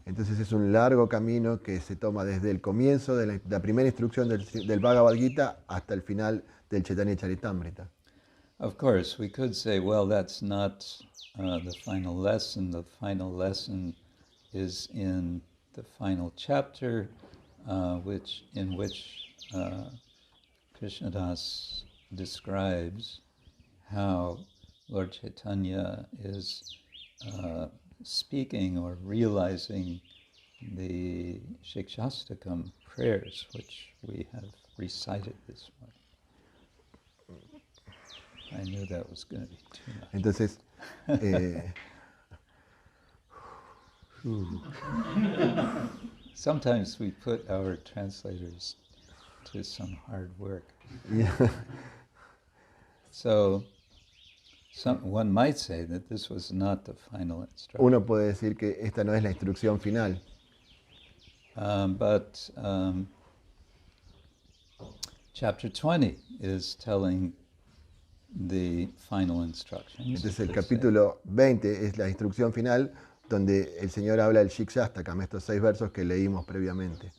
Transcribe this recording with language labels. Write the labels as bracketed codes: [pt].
[es] Entonces es un largo camino que se toma desde el comienzo de la primera instrucción del Bhagavad Gita hasta el final del Chaitanya Charitamrita. [en] Of course, we could say, well, that's not the final lesson. The final lesson is in the final chapter, in which Krishnadas describes how Lord Chaitanya is speaking or realizing the Shikshastakam prayers, which we have recited this morning. I knew that was going to be too much. [es] Entonces, [en] Sometimes we put our translators to some hard work. So one might say that this was not the final instruction. [es] uno puede decir que esta no es la instrucción final, [en] But chapter 20 is telling the final instructions. [es] entonces el [en] per se. [es] capítulo 20 es la instrucción final donde el Señor habla del Shikshastakam, estos 6 versos que leímos previamente.